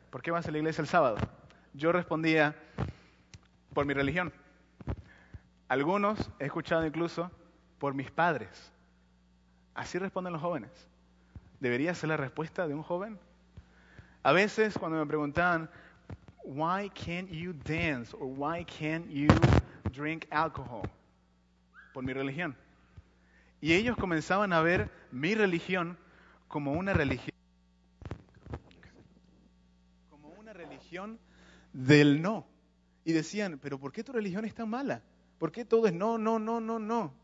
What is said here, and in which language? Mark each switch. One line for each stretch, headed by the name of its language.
Spanish: ¿Por qué vas a la iglesia el sábado? Yo respondía, por mi religión. Algunos he escuchado incluso, por mis padres. Así responden los jóvenes. ¿Debería ser la respuesta de un joven? A veces cuando me preguntaban,
English: why can't you dance? Or why can't you drink alcohol?
Spanish: Por mi religión. Y ellos comenzaban a ver mi religión como una religión del no. Y decían, pero ¿por qué tu religión es tan mala? ¿Por qué todo es no, no, no, no, no?